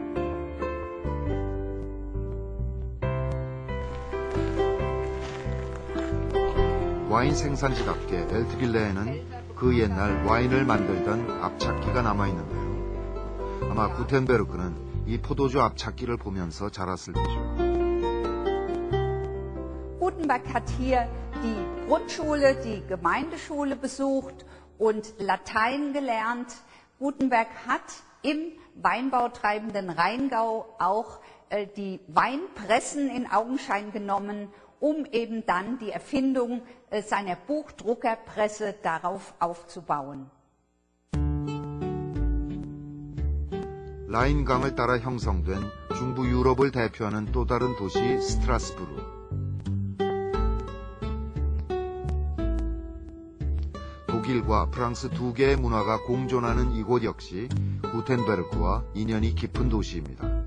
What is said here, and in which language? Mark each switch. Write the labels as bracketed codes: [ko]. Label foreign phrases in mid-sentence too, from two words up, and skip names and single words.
[ko] 와인 생산지답게 엘트빌레에는 그 옛날 와인을 만들던 앞찾기가 남아있는데요. 아마 구텐베르크는 이 포도주 앞찾기를 보면서 자랐을 테죠. [de] Gutenberg hat hier die Grundschule, die Gemeindeschule besucht und Latein gelernt. Gutenberg hat im weinbautreibenden Rheingau auch die Weinpressen in Augenschein genommen, um eben dann die Erfindung seiner Buchdruckerpresse darauf aufzubauen. [ko] 라인강을 따라 형성된 중부 유럽을 대표하는 또 다른 도시 스트라스부르. 독일과 프랑스 두 개의 문화가 공존하는 이곳 역시 구텐베르크와 인연이 깊은 도시입니다.